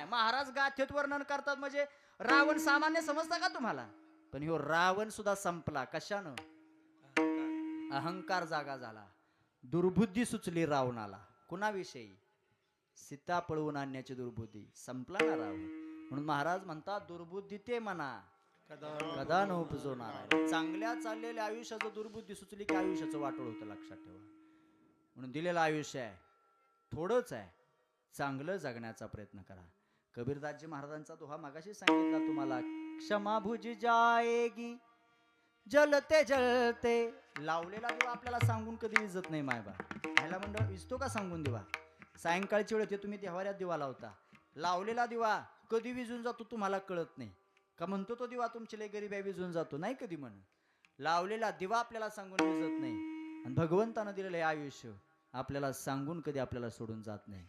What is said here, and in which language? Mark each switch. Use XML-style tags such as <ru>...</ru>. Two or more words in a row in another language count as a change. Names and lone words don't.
<mr>महाराज गाथेत वर्णन करतात म्हणजे रावण सामान्य समजता का तुम्हाला? पण ह्यो रावण सुद्धा संपला. कशानं? अहंकार जागा झाला, दुर्बुद्धी सुचली रावणाला. कुणाविषयी? सीता पळवून आणण्याची दुर्बुद्धी. संपला ना रावण. म्हणून महाराज म्हणतात दुर्बुद्धी ते म्हणा कदा न उपजवणार. चांगल्या चाललेल्या आयुष्याचं दुर्बुद्धी सुचली की आयुष्याचं वाटोळ होतं. लक्षात ठेवा. म्हणून दिलेलं आयुष्य आहे थोडंच आहे, चांगलं जगण्याचा प्रयत्न करा. कबीरदासजी महाराजांचा दोहा मागाशी सांगितला तुम्हाला.</mr> <hi>क्षमा भुज जाएगी जलते जलते.</hi> <mr>लावलेला दिवा आपल्याला सांगून कधी विजत नाही. मायबा ह्याला मंडळ विजतो का सांगून दिवा? सायंकाळची वेळ येते तुम्ही देवाऱ्यात दिवा लावता. लावलेला दिवा कधी विजून जातो तुम्हाला कळत नाही का? म्हणतो तो दिवा तुमची लय गरीब आहे विजून जातो? नाही कधी म्हणून. लावलेला दिवा आपल्याला सांगून विजत नाही आणि भगवंतानं दिलेलं हे आयुष्य आपल्याला सांगून कधी आपल्याला सोडून जात नाही.</mr>